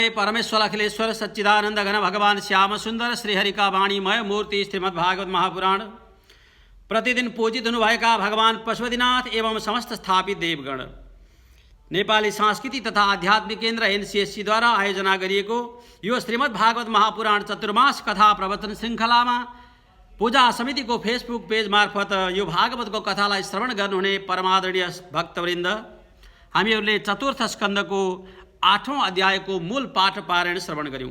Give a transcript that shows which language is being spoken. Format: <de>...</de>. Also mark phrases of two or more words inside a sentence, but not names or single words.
<ne>परमेश्वर अखिलेश्वर सच्चिदानंद घन भगवान श्याम सुंदर श्रीहरि का वाणीमय मूर्ति श्रीमद् भागवत महापुराण प्रतिदिन पूजित हुनुभएका भगवान पशुपतिनाथ एवं समस्त स्थापित देवगण नेपाली सांस्कृति तथा आध्यात्मिक केन्द्र एनसीएससी द्वारा आयोजना गरिएको यो श्रीमद् भागवत महापुराण चतुर्मास कथा प्रवचन श्रृङ्खलामा पूजा समितिको फेसबुक पेज मार्फत यो भागवतको कथालाई श्रवण गर्नुहुने परमादरणीय भक्तवृन्द, हामीहरूले चतुर्थ स्कन्धको 8औं अध्यायको मूल पाठ पारायण श्रवण गर्यौं।</ne>